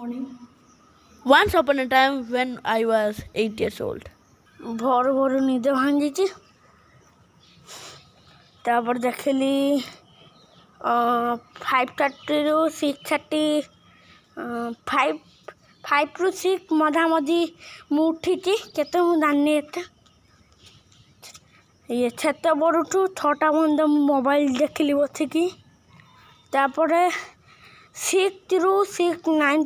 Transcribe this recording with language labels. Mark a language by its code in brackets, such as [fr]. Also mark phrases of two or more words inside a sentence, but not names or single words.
[en] morning. Once upon a time when I was 8 years old. [or] ଭୋର ଭୋର ନିଦ ଭାଙ୍ଗିଛି ତାପରେ ଦେଖିଲି 5:30ରୁ 6:30 5ରୁ 6 ମଝାମଝି ମୁଁ ଉଠିଛି କେତେ ମୁଁ ଜାଣିନି ଏତେ ସେତେବେଳଠୁ 6ଟା ପର୍ଯ୍ୟନ୍ତ ମୁଁ ମୋବାଇଲ ଦେଖିଲି ବସିକି ତାପରେ 6ରୁ 9